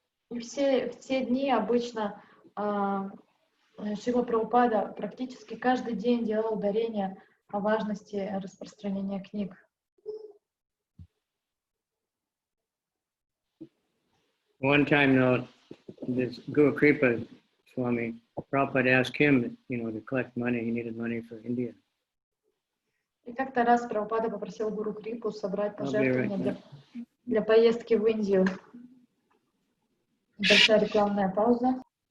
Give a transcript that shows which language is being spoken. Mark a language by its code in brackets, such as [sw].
[ru] И в те дни обычно Шрила Прабхупада практически каждый день делал ударение о важности распространения книг. [en] One time, though, this Guru Kripa Swami, Prabhupada asked him, to collect money. He needed money for India. [ru] И как-то раз Прабхупада попросил Гуру Крипу собрать пожертвования для поездки в Индию. Большая рекламная пауза.